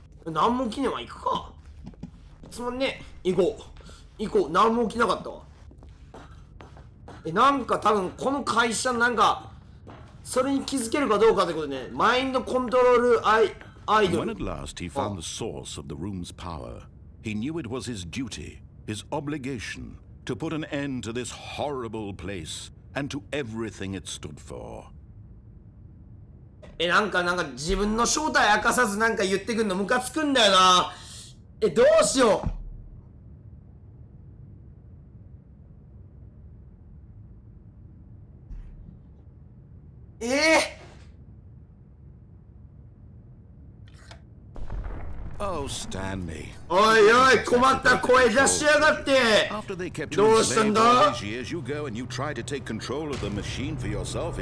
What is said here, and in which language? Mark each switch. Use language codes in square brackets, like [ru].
[ja] なんも起きねえわ、行くか。つまんねえ。行こう行こう。なんも起きなかったわ。なんか多分この会社なんかそれに気づけるかどうかってことね。マインドコントロールアイドル。 [en] When at last he found the source of the room's power, he knew it was his duty, his obligation, to put an end to this horrible place and to everything it stood for. [ja] なんか自分の正体明かさずなんか言ってくんのムカつくんだよな。どうしよう。 [en] Oh, Stanley. [ja] おいおい、困った声出しやがって。 [en] After they kept [ja] ど [en] you [ja] うしたんだ。 [en] all these years, you go and you try to take control of the machine for yourself.